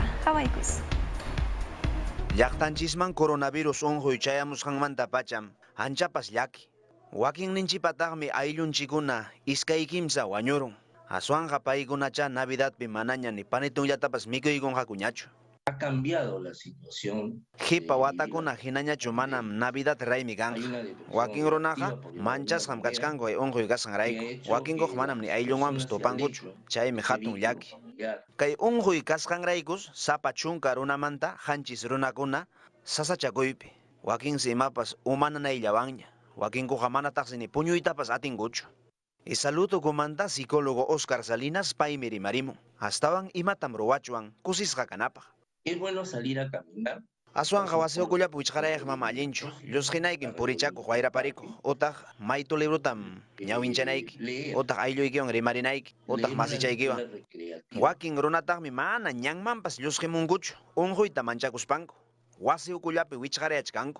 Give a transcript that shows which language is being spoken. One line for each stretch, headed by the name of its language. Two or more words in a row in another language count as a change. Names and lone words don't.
Quechua: Hawaykus. Llaqtanchisman coronavirus unquy chayamusqanmanta pacham anchapas llaki. Wakinninchipataqmi ayllunchikuna iskay kimsa wañurun. Aswanqa paykunacha Navidadpi manaña ni panitunllatapas mikuykunqakuñachu.
Spanish: Ha cambiado la situación.
Quechua: Hipa watakuna hinañachu manam Navidad raymi kanqa. Wakin runaqa manchasqam kachkanku unquy kasqanrayku. Wakinkuq manam ni ayllunwanpas tupankuchu. Chaymi hatun llaki. Kay unquy kasqanraykus sapa chunka runamanta hanchis runakuna sasachakuypi. Wakinsi imapas umananayllawanña. Wakinkuqa manataqsi ni puñuytapas atinkuchu. Saludukumanta psicólogo Oscar Salinas paymi rimarimun. Astawan imatam ruwachuan kusisqa kanapaq.
Spanish: Es bueno salir a caminar.
Quechua: Aswanqa wasiukullapi wichqarayaq mama allinchu. Llusqinaykim purichakuq wayrapariku. Utaq maytu librutam ñawinchanayki. Utaq aylluykiwan rimarinayki. Utaq masichaykiwan. Wakin runataqmi mana ñanmanpas llusqimunkuchu. Unquyta manchakuspanku. Wasiukullapi wichqarayachkanku.